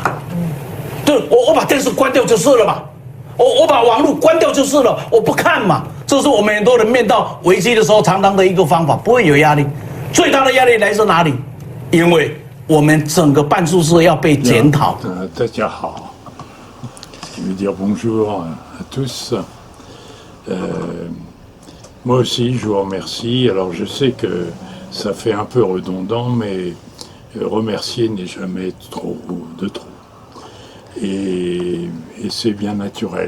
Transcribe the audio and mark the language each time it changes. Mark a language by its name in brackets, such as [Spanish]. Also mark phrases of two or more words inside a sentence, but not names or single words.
[Chinese] 对，我把电视关掉就是了嘛，我把网络关掉就是了，我不看嘛。这是我们很多人面到危机的时候常常的一个方法，不会有压力。最大的压力来自哪里？因为我们整个办事室要被检讨。大家好。 [French] Je veux dire bonjour à tous. Moi aussi, je vous remercie. Alors, je sais que ça fait un peu redondant, mais remercier n'est jamais de trop. Et c'est bien naturel.